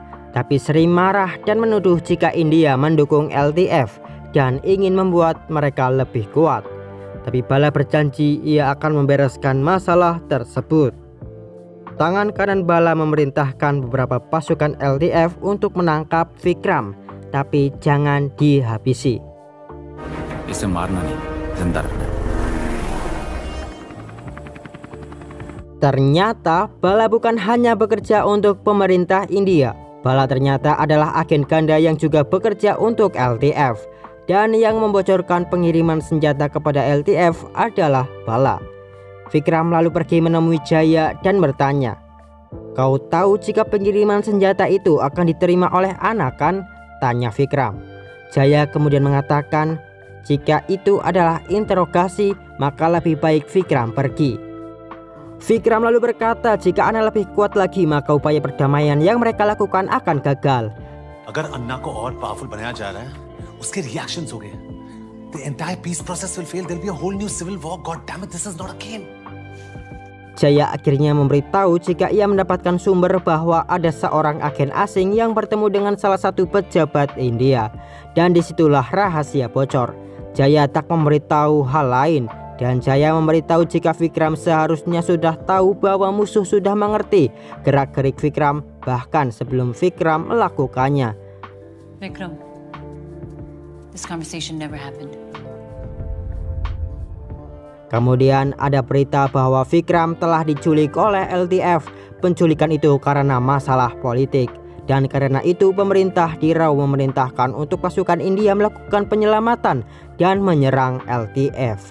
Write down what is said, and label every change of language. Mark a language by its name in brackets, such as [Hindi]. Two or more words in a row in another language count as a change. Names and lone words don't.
[Indonesian] Tapi Sri marah dan menuduh jika India mendukung LTF dan ingin membuat mereka lebih kuat. Tapi Bala berjanji ia akan membereskan masalah tersebut. Tangan kanan Bala memerintahkan beberapa pasukan LTF untuk menangkap Vikram, tapi jangan dihabisi. [Hindi] इसे मारना नहीं, जिंदा रखना है। [Indonesian] Ternyata Bala bukan hanya bekerja untuk pemerintah India. Bala ternyata adalah agen ganda yang juga bekerja untuk LTF. Dan yang membocorkan pengiriman senjata kepada LTF adalah Bala. Vikram lalu pergi menemui Jaya dan bertanya, "Kau tahu jika pengiriman senjata itu akan diterima oleh Ana kan?" tanya Vikram. Jaya kemudian mengatakan, jika itu adalah interogasi maka lebih baik Vikram pergi. Vikram lalu berkata jika Ana lebih kuat lagi maka upaya perdamaian yang mereka lakukan akan gagal. [Hindi] अगर अन्ना को और पावरफुल बनाया जा रहा है, उसके रिएक्शंस हो गए, [English] the entire peace process will fail. There'll be a whole new civil war. God damn it, this is not a game. [Indonesian] Jaya akhirnya memberitahu jika ia mendapatkan sumber bahwa ada seorang agen asing yang bertemu dengan salah satu pejabat India, dan disitulah rahasia bocor. Jaya tak memberitahu hal lain. Dan Jaya memberitahu jika Vikram seharusnya sudah tahu bahwa musuh sudah mengerti gerak-gerik Vikram bahkan sebelum Vikram melakukannya. [English] Vikram, this conversation never happened. [Indonesian] Kemudian ada berita bahwa Vikram telah diculik oleh LTF. Penculikan itu karena masalah politik. Dan karena itu pemerintah di Rau memerintahkan untuk pasukan India melakukan penyelamatan dan menyerang LTF.